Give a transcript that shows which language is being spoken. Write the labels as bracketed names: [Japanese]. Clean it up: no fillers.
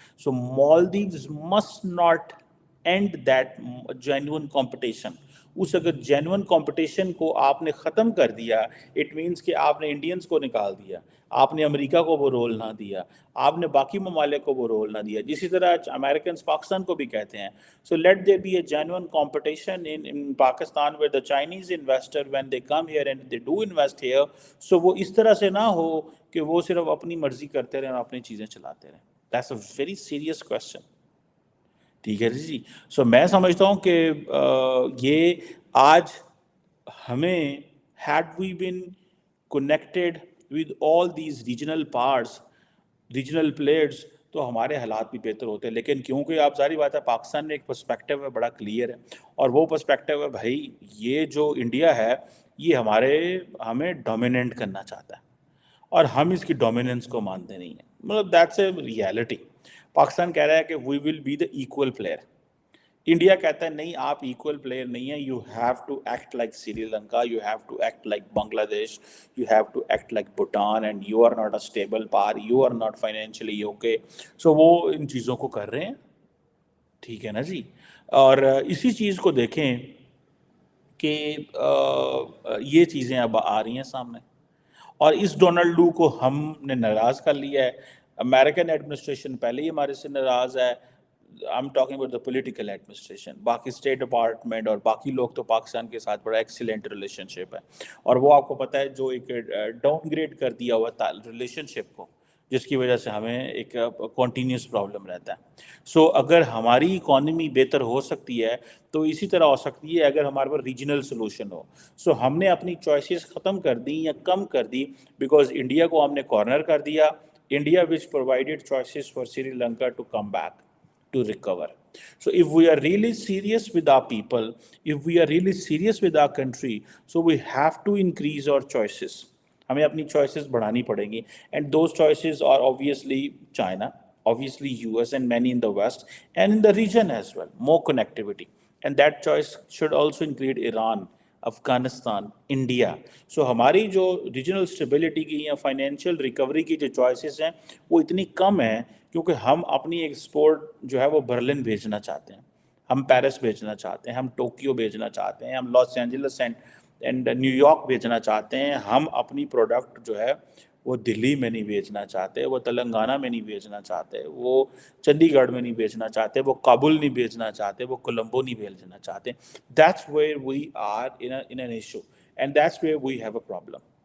[English] So Maldives must not and that genuine competition. [Urdu] اس اگر genuine competition کو آپ نے ختم کر دیا، [English] it means [Urdu] کہ آپ نے انڈینز کو نکال دیا، آپ نے امریکہ کو وہ رول نہ دیا، آپ نے باقی ممالک کو وہ رول نہ دیا. اسی طرح امریکنز پاکستان کو بھی کہتے ہیں. [English] So let there be a genuine competition in Pakistan where the Chinese investor, when they come here and they do invest here, so [Urdu] وہ اس طرح سے نہ ہو کہ وہ صرف اپنی مرضی کرتے رہیں اور اپنی چیزیں چلاتے رہیں. [English] That's a very serious question. [Urdu] ٹھیک ہے جی. سو میں سمجھتا ہوں کہ یہ آج ہمیں [English] had we been connected with all these regional parts, regional players, [Urdu] تو ہمارے حالات بھی بہتر ہوتے ہیں. لیکن کیونکہ آپ ظاہری بات ہے پاکستان میں ایک پرسپیکٹیو ہے بڑا کلیئر ہے، اور وہ پرسپیکٹیو ہے بھائی یہ جو انڈیا ہے یہ ہمیں ڈومیننٹ کرنا چاہتا ہے، اور ہم اس کی ڈومیننس کو مانتے نہیں ہیں. مطلب [English] That's a reality. [Urdu] پاکستان کہہ رہا ہے کہ [English] We will be the equal player. [Urdu] India کہتا ہے نہیں، آپ ایکول پلیئر نہیں ہیں، [English] You have to act like Sri Lanka, you have to act like Bangladesh, you have to act like Bhutan, and you are not a stable par, you are not financially okay. [Urdu] سو وہ ان چیزوں کو کر رہے ہیں. ٹھیک ہے نا جی. اور اسی چیز کو دیکھیں کہ یہ چیزیں اب آ رہی ہیں سامنے، اور اس ڈونلڈ لو کو ہم نے ناراض کر لیا ہے. امریکن ایڈمنسٹریشن پہلے ہی ہمارے سے ناراض ہے. [English] I'm talking about the political administration. [Urdu] باقی اسٹیٹ ڈپارٹمنٹ اور باقی لوگ تو پاکستان کے ساتھ بڑا ایکسیلنٹ ریلیشن شپ ہے، اور وہ آپ کو پتہ ہے جو ایک ڈاؤن گریڈ کر دیا ہوا ریلیشن شپ کو، جس کی وجہ سے ہمیں ایک کنٹینیوس پرابلم رہتا ہے. سو اگر ہماری اکانومی بہتر ہو سکتی ہے تو اسی طرح ہو سکتی ہے اگر ہمارے پاس ریجنل سولوشن ہو. سو ہم نے اپنی چوائسیز ختم کر دی یا کم کر دی بیکاز انڈیا کو ہم نے کارنر کر دیا. [English] India which provided choices for Sri Lanka to come back, to recover. So if we are really serious with our people, if we are really serious with our country, so we have to increase our choices. [Urdu] ہمیں اپنی choices بڑھانی پڑیں گی, [English] and those choices are obviously China, obviously US and many in the West and in the region as well, more connectivity, and that choice should also include Iran, Afghanistan, India. [Urdu] سو ہماری جو regional stability کی یا financial recovery کی جو choices ہیں وہ اتنی کم ہیں کیونکہ ہم اپنی ایکسپورٹ جو ہے وہ برلن بھیجنا چاہتے ہیں, ہم پیرس بھیجنا چاہتے ہیں, ہم ٹوکیو بھیجنا چاہتے ہیں, ہم Los Angeles and new York بھیجنا چاہتے ہیں. ہم اپنی پروڈکٹ جو ہے وہ دلی میں نہیں بیچنا چاہتے, وہ تلنگانہ میں نہیں بیچنا چاہتے, وہ چندی گڑھ میں نہیں بیچنا چاہتے, وہ کابل نہیں بیچنا چاہتے, وہ کولمبو نہیں بیچنا چاہتے. [English] That's where we are in an issue, and that's where we have a problem.